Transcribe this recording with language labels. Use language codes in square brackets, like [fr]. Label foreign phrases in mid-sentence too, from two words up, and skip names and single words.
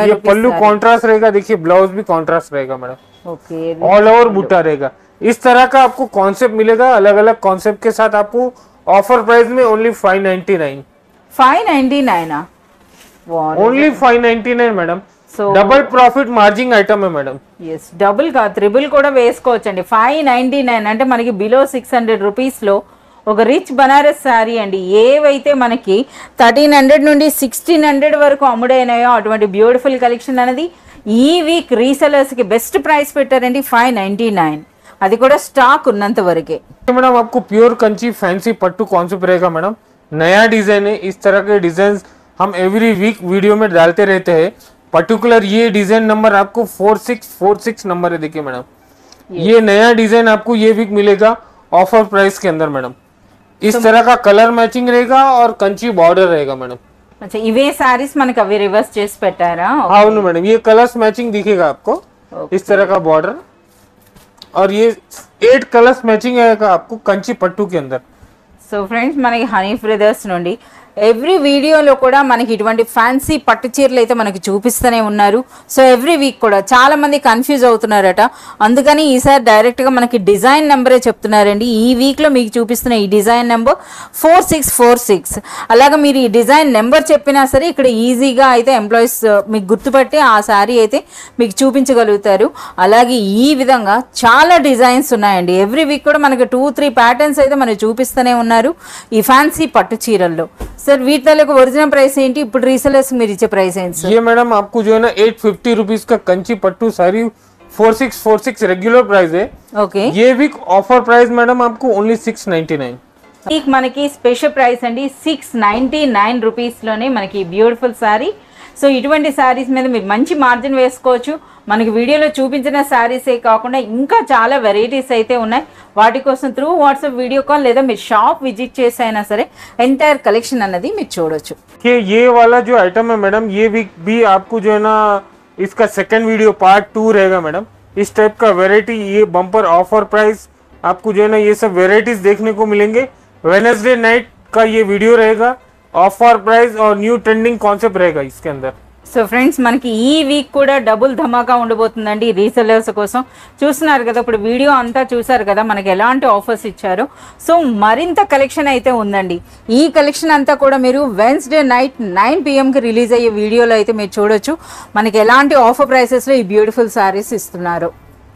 [hi] ये पल्लू कॉन्ट्रास्ट रहेगा, देखिए ब्लाउज भी कॉन्ट्रास्ट रहेगा मैडम, [te] ఓకే [hi] ऑल ओवर बूटा रहेगा. इस तरह का आपको कॉन्सेप्ट मिलेगा, अलग अलग कॉन्सेप्ट के साथ आपको [en] offer price [hi] में ओनली 599. 599 ओनली 599 मैडम. [te] సో [en] double profit margin item [hi] है मैडम. [en] yes double [te] కా త్రిబుల్ కూడా వేసుకోవచ్చండి. 599 అంటే మనకి [en] below 600 rupees [te] ఒక [en] rich Banaras saree [te] అండి. ఏవైతే మనకి 1300 నుండి 1600 వరకు అమ్ముడైనాయో అటువంటి [en] beautiful collection [te] అనేది ఈ [en] week resellers best price [te] పెట్టారండి 599, అది కూడా స్టాక్ ఉన్నంత వరకే. [hi] मैडम आपको प्योर कंची फैंसी पट्टू कॉन्सेप्ट रहेगा मैडम. नया डिजाइन है, इस तरह के डिजाइन हम [en] every week video [hi] में डालते रहते हैं. पर्टिकुलर ये [en] design number [hi] आपको 4646 नंबर है. देखिए मैडम ये नया डिजाइन आपको ये वीक मिलेगा [en] offer price [hi] के अंदर मैडम. इस तरह का [en] colour matching [hi] रहेगा और [en] Kanchi border [hi] रहेगा मैडम. [te] अच्छा ఇవే సారీస్ మనకి అవి రివర్స్ చేసి పెట్టారా? [hi] हाँ मैडम, ये [en] colours matching [hi] दिखेगा आपको. इस तरह का बॉर्डर और ये 8 [en] colours matching [hi] आएगा आपको कंची पट्टू के अंदर. [te] సో ఫ్రెండ్స్ మనకి హనీ బ్రదర్స్ నుండి [en] every video [te] కూడా మనకి ఇటువంటి ఫ్యాన్సీ పట్టు చీరలు అయితే మనకి చూపిస్తూనే ఉన్నారు. సో [en] every week [te] కూడా చాలా మంది కన్ఫ్యూజ్ అవుతున్నారట, అందుకని ఈసారి డైరెక్ట్గా మనకి [en] design number [te] చెప్తున్నారండి. ఈ వీక్లో మీకు చూపిస్తున్న ఈ [en] design number [te] 4646. అలాగే మీరు ఈ [en] design number [te] చెప్పినా సరే ఇక్కడ ఈజీగా అయితే ఎంప్లాయీస్ మీకు గుర్తుపట్టి ఆ శారీ అయితే మీకు చూపించగలుగుతారు. అలాగే ఈ విధంగా చాలా డిజైన్స్ ఉన్నాయండి. [en] every week [te] కూడా మనకి 2-3 ప్యాటర్న్స్ అయితే మనకి చూపిస్తూనే ఉన్నారు ఈ ఫ్యాన్సీ పట్టు చీరల్లో. సార్ వీటి తాలూకు [en] original price [te] ఏంటి, ఇప్పుడు రీసెలర్స్ మీరు ఇచ్చే ప్రైస్ ఏంటి సార్? [hi] ये मैडम आपको जो है ना 850 रुपीज का कंची पट्टू साड़ी 4646 [en] regular price [hi] है। [te] ఓకే, [hi] ये [en] week offer price [hi] मैडम आपको ओनली 699। [te] మనకి [en] special price [te] అండి 699 రూపీస్లోనే మనకి [en] beautiful saree. [te] సో ఇటువంటి శారీస్ మీద మీరు మంచి మార్జిన్ వేసుకోవచ్చు. మనకి వీడియోలో చూపించిన శారీసే కాకుండా ఇంకా చాలా వెరైటీస్ అయితే ఉన్నాయి. వాటి కోసం [en] through WhatsApp video call [te] లేదా మీరు [en] shop visit [te] చేసి అయినా సరే [en] entire collection [te] అన్నది మీరు చూడొచ్చు. [hi] ये वाला जो आइटम है मैडम, ये वीक भी आपको जो है ना इसका [en] second video part 2 [hi] रहेगा मैडम। इस टाइप का वेराइटी, ये [en] bumper offer price [hi] आपको जो है ना ये सब वेराइटीज देखने को मिलेंगे। [en] Wednesday night [hi] का ये वीडियो रहेगा, [en] offer price [hi] और [en] new trending concept [hi] रहेगा इसके अंदर। [te] సో ఫ్రెండ్స్ మనకి ఈ వీక్ కూడా డబుల్ ధమాకా ఉండబోతుందండి రీసెలర్స్ కోసం. చూస్తున్నారు కదా, ఇప్పుడు వీడియో అంతా చూసారు కదా మనకి ఎలాంటి ఆఫర్స్ ఇచ్చారో. సో మరింత కలెక్షన్ అయితే ఉందండి. ఈ కలెక్షన్ అంతా కూడా మీరు [en] Wednesday night 9 PM [te] రిలీజ్ అయ్యే వీడియోలో అయితే మీరు చూడొచ్చు మనకి ఎలాంటి [en] offer prices [te] ఈ [en] beautiful sarees [te] ఇస్తున్నారు.